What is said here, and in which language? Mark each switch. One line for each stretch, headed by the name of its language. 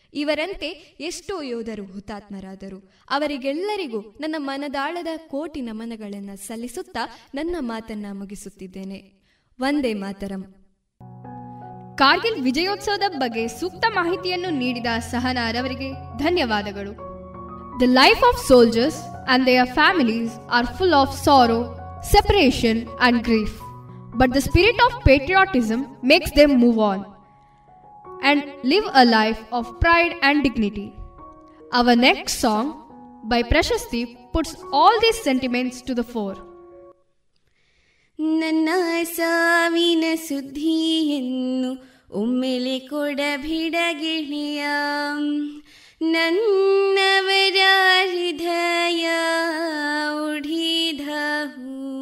Kannada: ಇವರಂತೆ ಎಷ್ಟೋ ಯೋಧರು ಹುತಾತ್ಮರಾದರು. ಅವರಿಗೆಲ್ಲರಿಗೂ ನನ್ನ ಮನದಾಳದ ಕೋಟಿ ನಮನಗಳನ್ನು ಸಲ್ಲಿಸುತ್ತಾ ನನ್ನ ಮಾತನ್ನ ಮುಗಿಸುತ್ತಿದ್ದೇನೆ. ವಂದೇ ಮಾತರಂ. ಕಾರ್ಗಿಲ್ ವಿಜಯೋತ್ಸವದ ಬಗ್ಗೆ ಸೂಕ್ತ ಮಾಹಿತಿಯನ್ನು ನೀಡಿದ ಸಹನಾರವರಿಗೆ ಧನ್ಯವಾದಗಳು.
English: The life of soldiers and their families are full of sorrow, separation and grief. But the spirit of patriotism makes them move on and live a life of pride and dignity. Our next song by Prashasti puts all these sentiments to the fore.
Kannada: ನನ್ನ ಸಾವಿನ ಸುದ್ದಿಯನ್ನು ಒಮ್ಮೆಲೆ ಕೊಡಬಿಡಗಿಣಿಯ, ನನ್ನವರ ಹೃದಯ ಉಡಿದವು.